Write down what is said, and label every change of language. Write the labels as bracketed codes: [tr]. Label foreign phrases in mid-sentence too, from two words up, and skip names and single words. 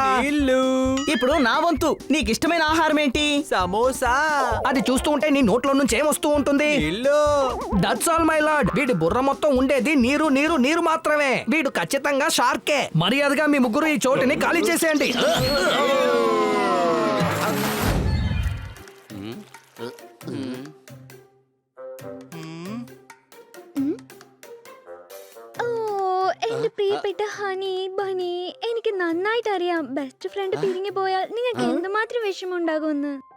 [te] నీళ్లు. ఇప్పుడు నా వంతు. నీకు ఇష్టమైన ఆహారం ఏంటి? సమోసా. అది చూస్తూ ఉంటే నీ నోట్లో నుంచి ఏమొస్తూ ఉంటుంది? నీళ్లు. [en] That's all my lord. [te] వీడి బుర్ర మొత్తం ఉండేది నీరు నీరు నీరు మాత్రమే. వీడు ఖచ్చితంగా షార్కే. మర్యాదగా మీ ముగ్గురు ఈ చోటుని ఖాళీ చేసేయండి. [ml] എന്റെ പ്രിയപ്പെട്ട ഹണി ബണി, എനിക്ക് നന്നായിട്ട് അറിയാം [en] best friend [ml] പിരിഞ്ഞു പോയാൽ നിങ്ങൾക്ക് എന്തുമാത്രം വിഷമമുണ്ടാകുമെന്ന്.